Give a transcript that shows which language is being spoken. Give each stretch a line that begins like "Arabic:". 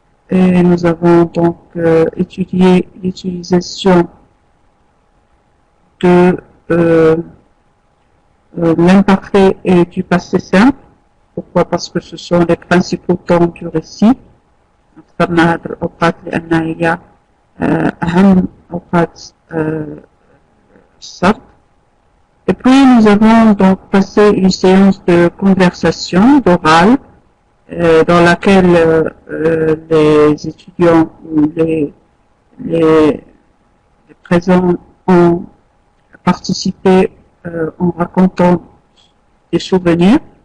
French: Et nous avons donc étudié l'utilisation de l'imparfait et du passé simple. Pourquoi? Parce que ce sont les principaux temps du récit.
Arabic: اخترنا هذه الأوقات لأنها هي أهم أوقات السرد.
French: Et puis nous avons donc passé une séance de conversation, d'oral, dans laquelle les étudiants ou les présents ont participé en racontant des souvenirs.